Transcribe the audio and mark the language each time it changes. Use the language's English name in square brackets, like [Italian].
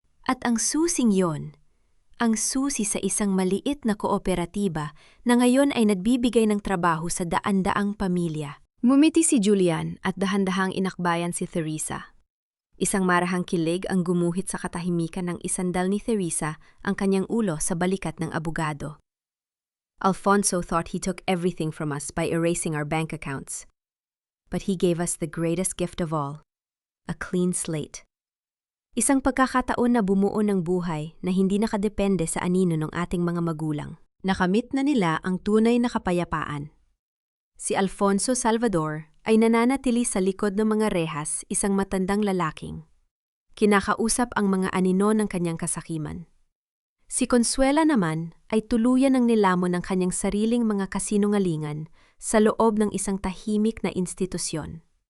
[Filipino] At ang susing yon, ang susi sa isang maliit na kooperatiba na ngayon ay nagbibigay ng trabaho sa daan-daang pamilya. Ngumiti si Julian at dahan-dahang inakbayan si Theresa. Isang marahang kilig ang gumuhit sa katahimikan ng isandal ni Theresa ang kanyang ulo sa balikat ng abogado. [English] Alfonso thought he took everything from us by erasing our bank accounts. But he gave us the greatest gift of all, a clean slate. [Filipino] Isang pagkakataon na bumuo ng buhay na hindi nakadepende sa anino ng ating mga magulang. Nakamit na nila ang tunay na kapayapaan. Si Alfonso Salvador ay nananatili sa likod ng mga rehas, isang matandang lalaking. Kinakausap ang mga anino ng kanyang kasakiman. Si Consuela naman ay tuluyan ng nilamon ng kanyang sariling mga kasinungalingan sa loob ng isang tahimik na institusyon.